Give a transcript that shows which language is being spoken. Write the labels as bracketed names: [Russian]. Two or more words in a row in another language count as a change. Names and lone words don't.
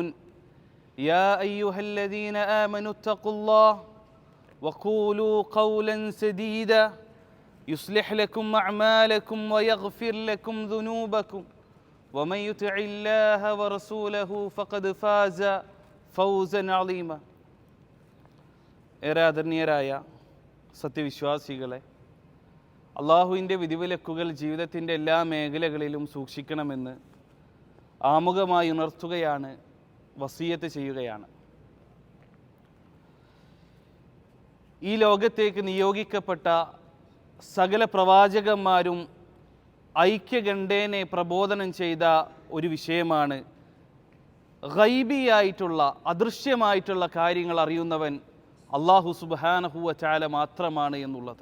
[Arabic] يا أيها الذين آمنوا اتقوا الله وقولوا قولا سديدا يصلح لكم أعمالكم ويغفر لكم ذنوبكم ومن يطع الله ورسوله فقد فاز فوزا عظيما. [Malayalam] ഏറെ ആദരണീയരായ സത്യവിശ്വാസികളെ, അള്ളാഹുവിൻ്റെ വിധിവിലക്കുകൾ ജീവിതത്തിൻ്റെ എല്ലാ മേഖലകളിലും സൂക്ഷിക്കണമെന്ന് ആമുഖമായി ഉണർത്തുകയാണ്, വസിയത്ത് ചെയ്യുകയാണ്. ഈ ലോകത്തേക്ക് നിയോഗിക്കപ്പെട്ട സകല പ്രവാചകന്മാരും ഐക്യകണ്ഠേനെ പ്രബോധനം ചെയ്ത ഒരു വിഷയമാണ് ഗൈബിയായിട്ടുള്ള, അദൃശ്യമായിട്ടുള്ള കാര്യങ്ങൾ അറിയുന്നവൻ [Arabic] الله سبحانه وتعالى [Malayalam] മാത്രമാണ് എന്നുള്ളത്.